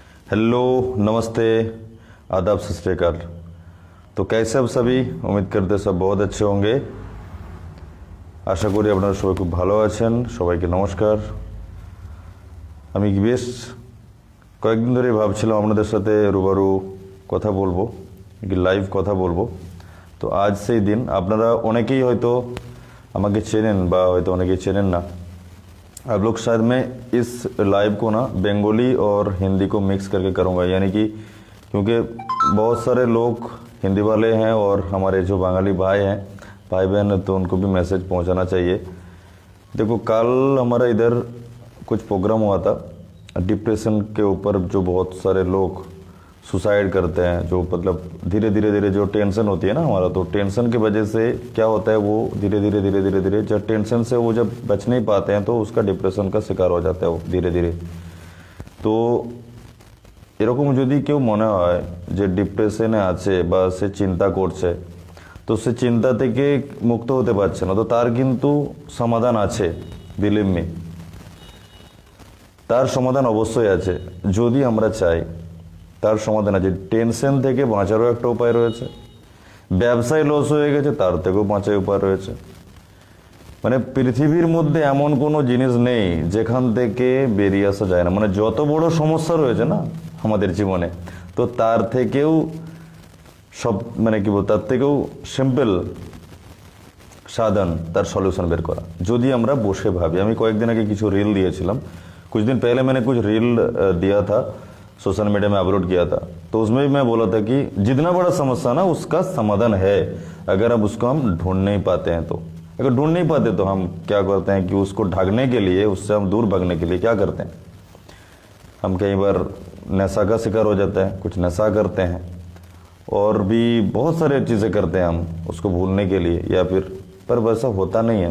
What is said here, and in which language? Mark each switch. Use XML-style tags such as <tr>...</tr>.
<hi>Hello, नमस्ते, आदाब, सत श्री अकाल। तो कैसे अब सभी? उम्मीद करते सब बहुत अच्छे होंगे। आशा करी</hi> <bn>আপনারা সবাই খুব ভালো আছেন। সবাইকে নমস্কার। আমি বেশ কয়েকদিন ধরে ভাবছিলাম আপনাদের সাথে রুবারু কথা বলবো, কি লাইভ কথা বলবো। তো আজ সেই দিন। আপনারা অনেকেই হয়তো আমাকে চেনেন বা হয়তো অনেকেই চেনেন না।</bn> <hi>आप लोग शायद मैं इस लाइव को ना बंगाली और हिंदी को मिक्स करके करूँगा, यानी कि क्योंकि बहुत सारे लोग हिंदी वाले हैं और हमारे जो बंगाली भाई हैं, भाई बहन, तो उनको भी मैसेज पहुंचाना चाहिए। देखो, कल हमारा इधर कुछ प्रोग्राम हुआ था डिप्रेशन के ऊपर। जो बहुत सारे लोग सुसाइड करते हैं, जो मतलब धीरे धीरे जो टेंशन होती है ना हमारा, तो टेंशन की वजह से क्या होता है, वो धीरे धीरे जब टेंशन से वो जब बच नहीं पाते हैं तो उसका डिप्रेशन का शिकार हो जाता है वो धीरे धीरे।</hi> <bn>तो এরকম যদি কেউ মনে হয় যে ডিপ্রেশনে আছে বা সে চিন্তা করছে, তো সে চিন্তা থেকে মুক্ত হতে পারছে না, তো তার কিন্তু সমাধান আছে। বিলিভ মি, তার সমাধান অবশ্যই আছে যদি আমরা চাই। তার সমাধান আছে। টেনশন থেকে বাঁচারও একটা উপায় রয়েছে, ব্যবসায় লস হয়ে গেছে তার থেকেও বাঁচার উপায় রয়েছে। মানে পৃথিবীর মধ্যে এমন কোনো জিনিস নেই যেখান থেকে বেরিয়ে আসা যায় না। মানে যত বড় সমস্যা রয়েছে না আমাদের জীবনে, তো তার থেকেও সব মানে কি বলবো, তার থেকেও সিম্পল সাধন তার সলিউশন বের করা, যদি আমরা বসে ভাবি। আমি কয়েকদিন আগে কিছু রিল দিয়েছিলাম,</bn> <hi>कुछ दिन पहले मैंने कुछ रील दिया था, सोशल मीडिया में अपलोड किया था। तो उसमें भी मैं बोला था कि जितना बड़ा समस्या ना उसका समाधान है, अगर अब उसको हम ढूंढ नहीं पाते हैं तो। अगर ढूंढ नहीं पाते तो हम क्या करते हैं कि उसको ढकने के लिए, उससे हम दूर भागने के लिए क्या करते हैं, हम कई बार नशा का शिकार हो जाता है, कुछ नशा करते हैं और भी बहुत सारे चीज़ें करते हैं हम उसको भूलने के लिए, या फिर पर वैसा होता नहीं है।</hi>